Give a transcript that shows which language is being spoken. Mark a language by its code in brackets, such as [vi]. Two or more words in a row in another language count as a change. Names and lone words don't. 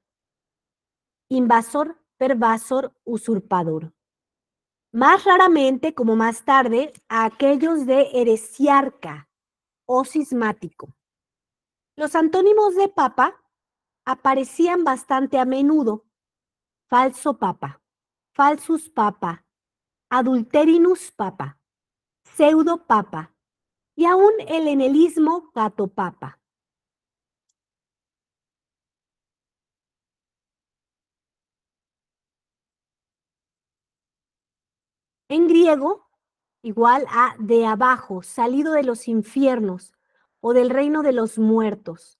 [es] Invasor, pervasor, usurpador. Más raramente, como más tarde, a aquellos de heresiarca o cismático. Los antónimos de papa aparecían bastante a menudo. Falso papa, [la] falsus papa, adulterinus papa, [es] pseudo papa y aún el henelismo catopapa. En griego, igual a de abajo, salido de los infiernos o del reino de los muertos.